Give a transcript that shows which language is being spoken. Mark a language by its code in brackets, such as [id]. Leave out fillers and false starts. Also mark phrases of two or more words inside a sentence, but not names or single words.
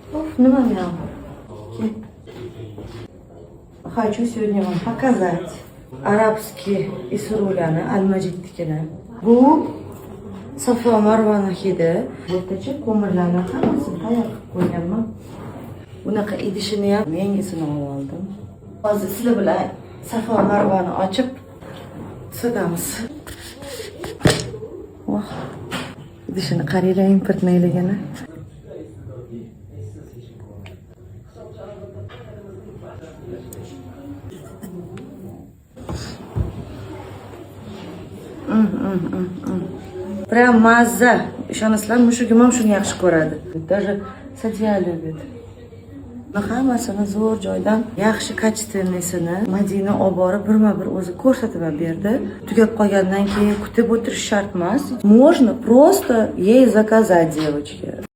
[uz] nima ham? [ru] Хочу сегодня вам показать [uz] arabskiy isrulani, almajidnikini. Bu Safo Marvani hidi. O'rtacha ko'mirlarni hammasini tayyor qilib qo'yganman. Bunaqa idishini ham yangisini oldim. Hozir sizlar bilan Safo Marvani ochib sotamiz. Voh. Idishini qaranglar, importnayligini. Прям mazza. Ishonasizlar, mushugim ham shuni yaxshi ko'radi. [ru] Даже Sadiya любит. [uz] Hammasini zo'r joydan yaxshi kачественныйsini Madina olib borib birma-bir o'zi ko'rsatib berdi. Tugab qolgandan keyin kutib o'tirish shart emas. [ru] Можно просто ей заказать, девочки.